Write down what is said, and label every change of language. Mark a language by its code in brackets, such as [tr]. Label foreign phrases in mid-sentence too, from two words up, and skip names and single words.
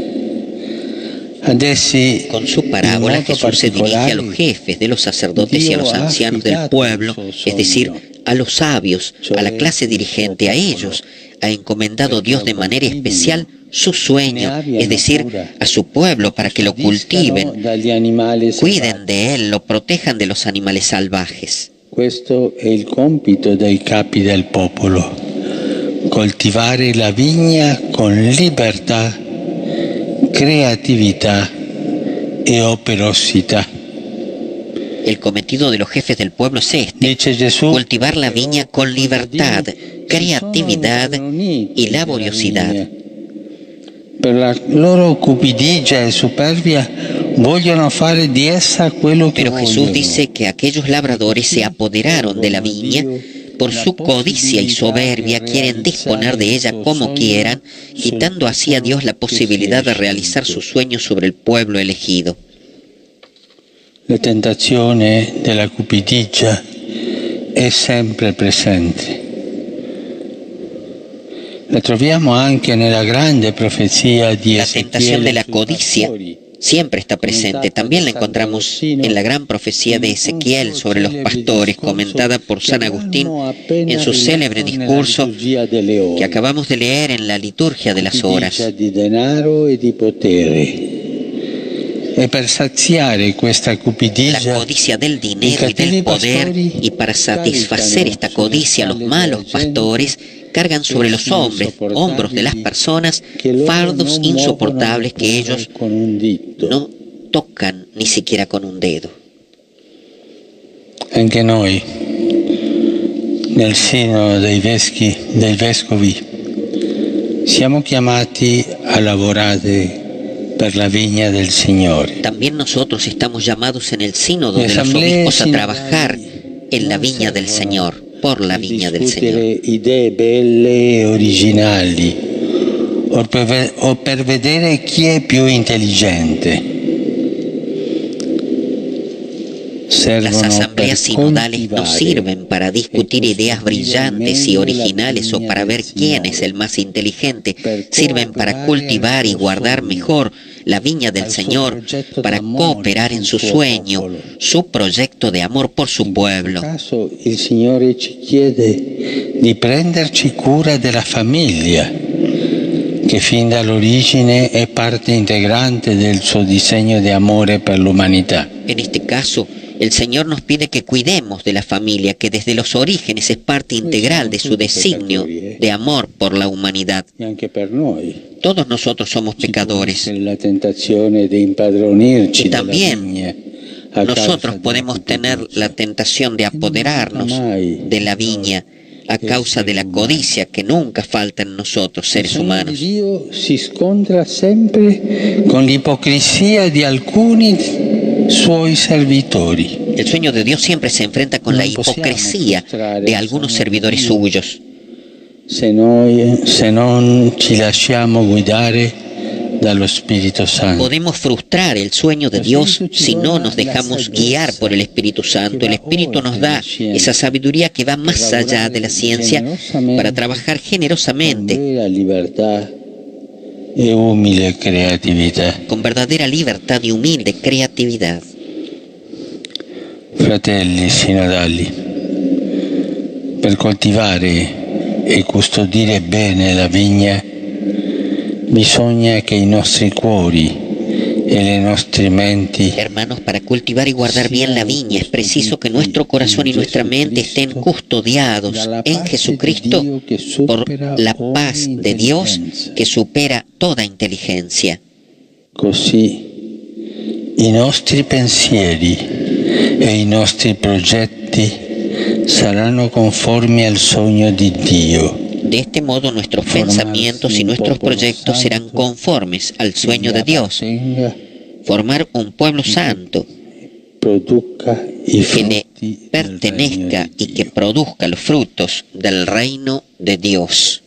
[it] Ad essi, [es] Con su [it] in [es] parábola [it] modo [es] Jesús se dirige a los [it] particolare, [es] jefes de los sacerdotes y a los [it] Dio ha [es] ancianos del [it] affidato [es] pueblo, [it] il suo [es] es decir, [it] sogno, [es] a los sabios, a la clase dirigente, a ellos, ha encomendado Dios de manera especial su sueño, es decir, a su pueblo para que lo cultiven, [it] dagli animali [es] cuiden [it] selvaggi. [es] de él, lo protejan de los animales salvajes. [it] Questo è il compito dei capi del popolo: coltivare la vigna con libertà, creatività e operosità. [es] El cometido de los jefes del pueblo es este: [it] Dice Gesù, [es] cultivar la viña con libertad, creatividad y laboriosidad. [it] per la loro cupidigia e superbia vogliono fare di essa quello che [es] Pero Jesús [it] vogliono. [es] dice que aquellos labradores se apoderaron de la viña, por su codicia y soberbia quieren disponer de ella como quieran, quitando así a Dios la posibilidad de realizar su sueño sobre el pueblo elegido. [it] La tentazione della cupidigia è sempre presente. La troviamo anche nella grande profezia di [es] La tentación de la [it] Ezequiel sui [es] codicia [it] pastori. [es] siempre está presente. También la encontramos en la gran profecía de Ezequiel sobre los pastores, comentada por San Agustín en su célebre discurso que acabamos de leer en la liturgia de las horas. [it] Cupidigia di denaro e di potere. E per saziare questa [es] La [it] cupidigia, [es] codicia del dinero y del poder, y para satisfacer esta codicia los malos pastores cargan sobre los hombros de las personas fardos insoportables que ellos [it] con un dito. [es] no tocan ni siquiera con un dedo. [it] Anche noi, nel seno dei vescovi, siamo chiamati a lavorare per la vigna del Signore. [es] También nosotros estamos llamados en el sínodo de los Asambleas obispos a sinodales trabajar en la viña del Señor. por la viña del Señor. [it] Idee belle e originali, o per vedere chi è più intelligente. [es] Las asambleas sinodales no sirven para discutir ideas brillantes y originales o para ver quién es el más inteligente. Sirven para cultivar y guardar mejor la viña del Señor, para cooperar en su sueño, su proyecto de amor por su pueblo. [it] Il Signore ci chiede di prenderci cura della famiglia, che fin dall'origine è parte integrante del suo disegno di amore per l'umanità. [es] En este caso, el Señor nos pide que cuidemos de la familia, que desde los orígenes es parte integral de su designio de amor por la humanidad. Todos nosotros somos pecadores. Y también nosotros podemos tener la tentación de apoderarnos de la viña a causa de la codicia que nunca falta en nosotros, seres humanos. [it] Dio si scontra sempre con l'ipocrisía di alcuni suoi servitori. [es] El sueño de Dios siempre se enfrenta con la hipocresía de algunos servidores suyos. [it] Se non ci lasciamo guidare dallo Spirito Santo. [es] Podemos frustrar el sueño de Dios si no nos dejamos guiar por el Espíritu Santo. El Espíritu nos da esa sabiduría que va más allá de la ciencia para trabajar generosamente, con verdadera libertad y humilde creatividad. [it] Fratelli sinodali, per coltivare e custodire bene la vigna bisogna che i nostri cuori e le nostre menti. [es] Hermanos, para cultivar y guardar bien la viña es preciso que nuestro corazón y nuestra mente estén custodiados en Jesucristo por la paz de Dios que supera toda inteligencia. [it] Così i nostri pensieri e i nostri progetti saranno conformi al sogno di Dio. [es] De este modo nuestros pensamientos y nuestros proyectos serán conformes al sueño de Dios. Formar un pueblo santo que le pertenezca y que produzca los frutos del reino de Dios.